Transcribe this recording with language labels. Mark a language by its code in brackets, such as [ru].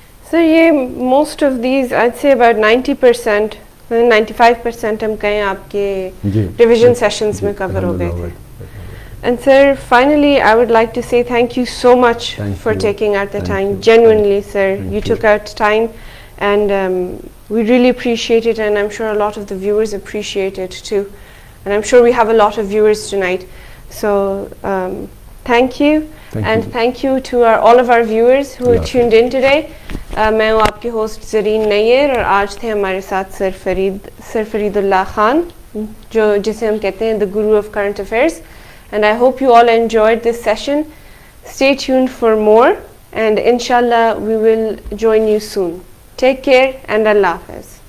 [ur] سر یہ [en] most of these I say about [ur] 90%, 95% ہم کہیں آپ کے ریویژن سیشنز میں کور ہو گئے تھے. [en] And sir, finally I would like to say thank you so much for taking out the time. Genuinely sir, you took out time, and we really appreciate it, and I'm sure a lot of the viewers appreciate it too, and I'm sure we have a lot of viewers tonight. So thank you. Thank you to all of our viewers who tuned in today. [ur] میں ہوں آپ کے host زرین نیر، اور آج تھے ہمارے ساتھ سر فرید اللہ خان، جسے ہم کہتے ہیں [en] the guru of current affairs. And I hope you all enjoyed this session. Stay tuned for more, and inshallah we will join you soon. Take care and Allah Hafiz.